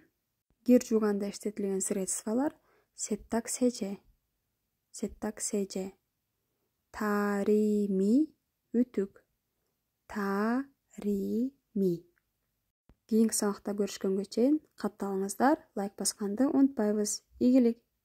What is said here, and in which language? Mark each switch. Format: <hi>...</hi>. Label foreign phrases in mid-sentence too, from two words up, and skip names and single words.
<ky>кир жууганда иштетилген средстволор.</ky> <ko>세탁 세제, 다리미, үтүк, 다리미.</ko> <ky>Кийинки сабакта көрүшкөнгө чейин катталыңыздар, лайк басканды унутпайбыз. Ийгилик.</ky>